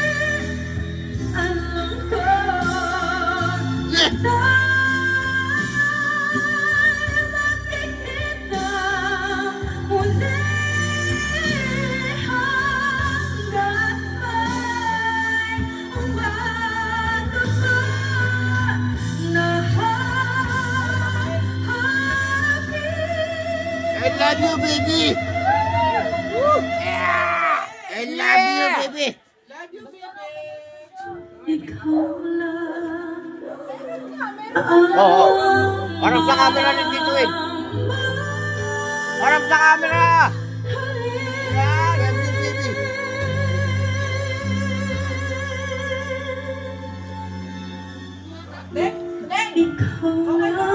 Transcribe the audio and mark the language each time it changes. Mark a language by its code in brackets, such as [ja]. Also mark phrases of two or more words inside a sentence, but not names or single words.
[tl] Alam ko tayo'y magkikita muli hanggat may umaga pa na [en] I love you, baby! Woo! Yeah! I love you, baby! [tl] ikaw lang Oo. Parang sa camera rin dito eh. Parang sa camera! [en] Yeah! I love you, baby! [tl] ikaw lang